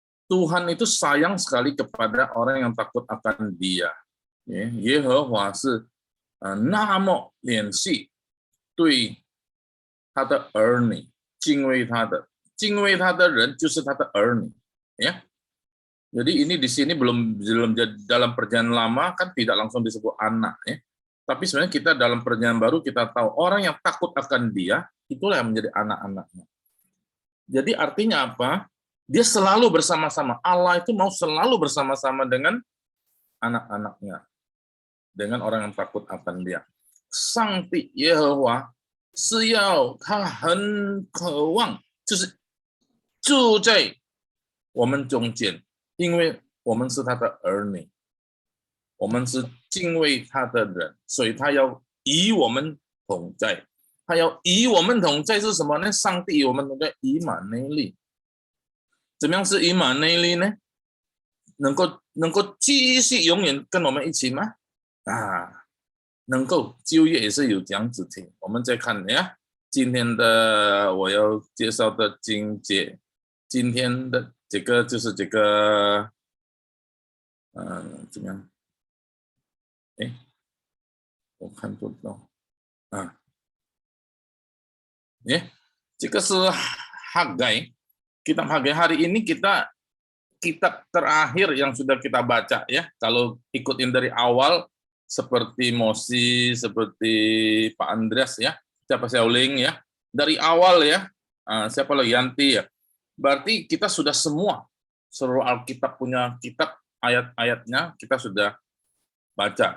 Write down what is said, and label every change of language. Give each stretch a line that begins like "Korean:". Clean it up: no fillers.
Indonesian: Tuhan itu sayang sekali kepada orang yang takut akan Dia.
Chinese: 耶和华是那么怜惜对他的儿女，敬畏他的人就是他的儿女，ya.
Indonesian: Jadi ini di sini belum dalam perjanjian lama kan tidak langsung disebut anak, ya. Tapi sebenarnya kita dalam perjanjian baru kita tahu orang yang takut akan Dia itulah yang menjadi anak-anaknya. Jadi artinya apa? Dia selalu bersama-sama. Allah itu mau selalu bersama-sama dengan anak-anaknya. Dengan orang yang takut akan Dia.
Chinese: 上帝耶和华是要他很渴望，就是住在我们中间，因为我们是他的儿女，我们是敬畏他的人，所以他要与我们同在。他要与我们同在是什么呢？上帝与我们同在，以马内利。怎么样是以马内利呢？能够继续永远跟我们一起吗？能够就业也是有这样子听。我们再看呀，今天的我要介绍的经节，今天的这个就是这个，怎么样？我看不到这个是Hagai.
Indonesian: Kitab Hagai hari ini kita kitab terakhir yang sudah kita baca ya. Kalau ikutin dari awal seperti Mosi, seperti Pak Andreas ya, siapa Xiaoling ya, dari awal ya, siapa lagi Yanti ya. Berarti kita sudah semua seluruh Alkitab punya kitab ayat-ayatnya kita sudah baca.